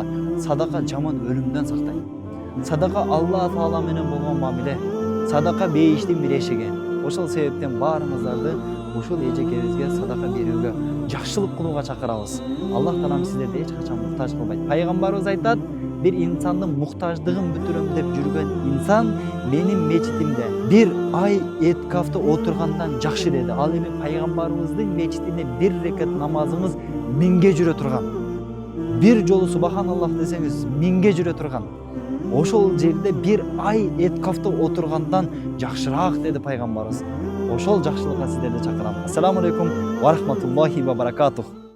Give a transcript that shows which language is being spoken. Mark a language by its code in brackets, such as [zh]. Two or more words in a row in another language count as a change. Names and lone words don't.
[ky] Садака жаман өлүмдөн сактайт. Садака Алла Таала менен болгон мамиле, садака бейиштин бир эшиги. Ошол себептен баарыңыздарды ушул эжекебизге садака берүүгө, жакшылык кылууга чакырабыз. Аллах Таалам сиздерди эч качан муктаж кылбайт. Пайгамбарыбыз айтат, bir insandын муктаждыгын бүтүрөм деп жүргөн инсан менин мечитимде bir ay эткафта отургандан жакшы деди. Ал эми пайгамбарыбыздын мечитине bir рекат намазыңыз 1000ге жүрө турган. Bir жолу субханаллах десеңиз 1000ге жүрө турган. Ошол жерде bir ay эткафта отургандан жакшыраак деди пайгамбарыбыз. Ошол жакшылыкка сиздерди чакырам. [ar] السلام عليكم ورحمة الله وبركاته.